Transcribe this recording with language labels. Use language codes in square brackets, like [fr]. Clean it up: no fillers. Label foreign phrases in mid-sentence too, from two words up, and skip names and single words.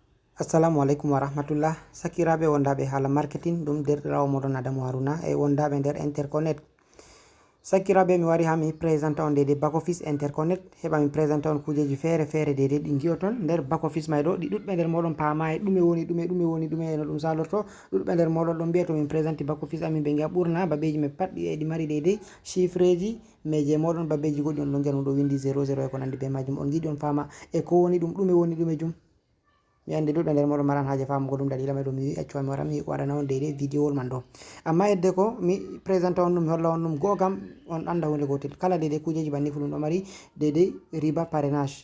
[ar] Assalamu alaikum wa rahmatullah. [ff] Sakiraɓe wondaɓe haala marketing ɗum derɗirawo moɗon Adamu Haruna e wondaɓe nder interconnect. Sakiraɓe mi wari ha mi présenta on dede [en] back office interconnect, [ff] heɓa mi présenta on kujeji fere fere dede ɗi giyoton nder [en] back office [ff] may ɗo, ɗi ɗuɗɓe nder moɗon paama e ɗume woni ɗume no ɗum salorto. Ɗuɗɓe nder moɗon ɗon mbiya to min présenti [en] back office [ff] amin ɓe giya ɓurna babeji mai pat ɗi mari dede chiffre ji, mais je moɗon babeji goɗɗi on ɗon giya ɗum ɗo windi 00 e ko nandi be majum. On giɗi on fama e ko woni ɗum ɗume woni ɗume jum. Mi andi ɗuɗɓe nder moɗon maran haje famugo ɗum, dalila mai ɗo mi wi accuwa mi wara mi waɗana on dede vidéo man ɗo. Amma hedde ko mi présenta on ɗum, mi holla on ɗum go kam on anda hunde gotel, kala dede kujeji banni fu ɗum ɗo mari dede riba parrainage.